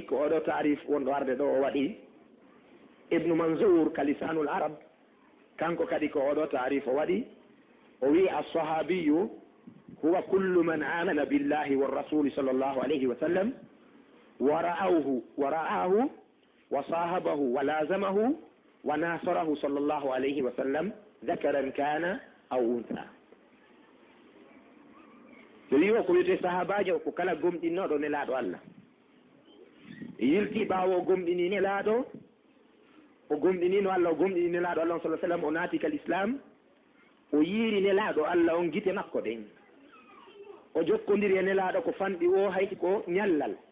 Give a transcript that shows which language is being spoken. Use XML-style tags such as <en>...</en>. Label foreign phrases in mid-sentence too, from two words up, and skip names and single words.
<ff>كأودو تعريف وندوارد دو ودي ابن منظور كلسان العرب كانكو كدي كأودو تعريف ودي</ff> <ar>وهي الصحابي هو كل من آمن بالله والرسول صلى الله عليه وسلم ورآه وصاحبه ولازمه وناصره صلى الله عليه وسلم ذكرا كان أو أنثى.</ar> <ff>Diliwo ko wiyete sahabajo ko kala gomɗinnoɗo nelaɗo Allah yilti ɓawo gomɗini nelaɗo o gomɗinino Allah o gomɗini nelaɗo Allah</ff> <ar>صلى الله عليه وسلم</ar> <ff>o naati kal islam o yiiri nelaɗo Allah on gite makko ɗen o jokkodiri e nelaɗo ko fanɗi o hayti ko ñallal.</ff>